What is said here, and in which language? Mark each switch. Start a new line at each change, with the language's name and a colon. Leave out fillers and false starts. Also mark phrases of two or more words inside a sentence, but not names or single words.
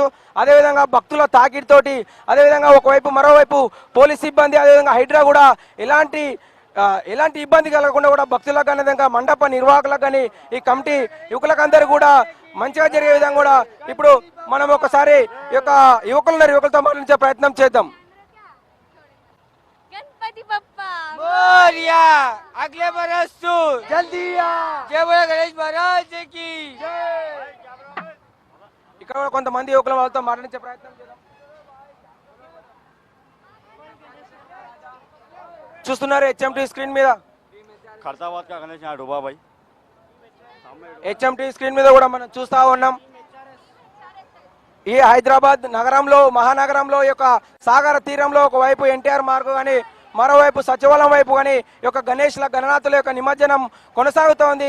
Telugu: అదేవిధంగా భక్తుల తాకిడితోటి, అదేవిధంగా ఒకవైపు మరోవైపు పోలీస్ సిబ్బంది, అదేవిధంగా హైడ్రా కూడా ఎలాంటి ఇబ్బంది కలగకుండా కూడా భక్తులకు కానీ, విధంగా మండప నిర్వాహకులకు కానీ, ఈ కమిటీ యువకులకందరూ కూడా మంచిగా జరిగే విధంగా కూడా ఇప్పుడు మనం ఒకసారి ఈ యొక్క యువకులతో మాట్లాడించే ప్రయత్నం చేద్దాం.
Hindi: गणपति बप्पा मोरिया अगले बरस तू जल्दी आ जय बोले गणेश महाराज की
Telugu: ఇక్కడ కూడా కొంతమంది యువకుల వాళ్ళతో మాట్లాడించే ప్రయత్నం చేద్దాం. చూస్తున్నారు హెచ్ఎంటీ స్క్రీన్ మీద,
Hindi: खैरताबाद का गणेश यहाँ डूबा भाई
Telugu: హెచ్ఎంటీ స్క్రీన్ మీద కూడా మనం చూస్తా ఉన్నాం. ఈ హైదరాబాద్ నగరంలో, మహానగరంలో యొక్క సాగర తీరంలో ఒకవైపు ఎన్టీఆర్ మార్గు కానీ, మరోవైపు సచివాలయం వైపు కానీ ఈ యొక్క గణనాథుల యొక్క నిమజ్జనం కొనసాగుతోంది.